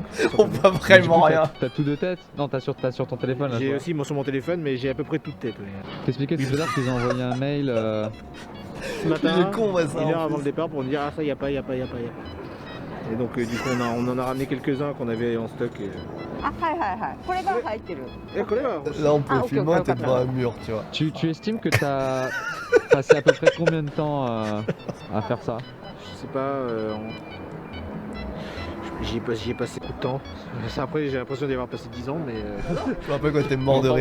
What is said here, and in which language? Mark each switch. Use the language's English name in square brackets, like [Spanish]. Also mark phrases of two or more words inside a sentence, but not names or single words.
[French] On voit vraiment Du coup, rien. T'as tout de tête? Non, t'as sur ton téléphone là. J'ai toi. aussi sur mon téléphone, mais j'ai à peu près toute tête. Ouais. T'expliquais tout à l'heure qu'ils ont envoyé un mail. Ce Il matin, est con, ouais, ça, une en heure avant plus. le départ pour me dire ah ça y a pas. Et donc du coup on en a ramené quelques-uns qu'on avait en stock. [Japanese] あ、はいはいはい。これが入ってる。 [French] Eh, collègue, Là on peut Ah, ok, filmer, ok, t'es ok. devant un mur, tu vois. Tu estimes que t'as passé à peu près combien de temps à faire ça? je sais pas. J'y ai passé beaucoup de temps. Ça, après j'ai l'impression d'y avoir passé 10 ans, mais Je me rappelle quand t'es mort de